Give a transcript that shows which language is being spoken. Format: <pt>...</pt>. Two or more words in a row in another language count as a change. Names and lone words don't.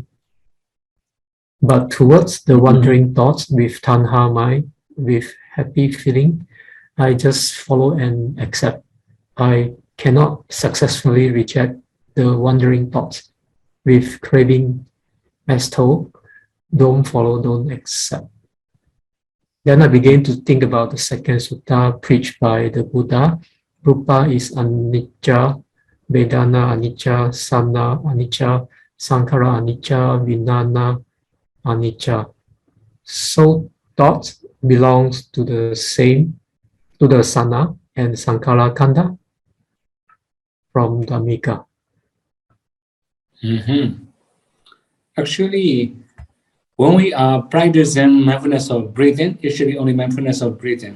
<en>But towards the wandering thoughts with tanha mind, with happy feeling, I just follow and accept. I cannot successfully reject the wandering thoughts with craving as told, don't follow, don't accept. Then I began to think about the second sutta preached by the Buddha.</en> <pi>Rupa is anicca, Vedana anicca, Sana anicca, Sankhara anicca, Vijnana anicca.</pi> <en>So thoughts belongs to the same, to the Sana and</en> <pi>Sankhara Kanda</pi> <en>from Dhammika. Actually, when we are practicing mindfulness of breathing, it should be only mindfulness of breathing.</en>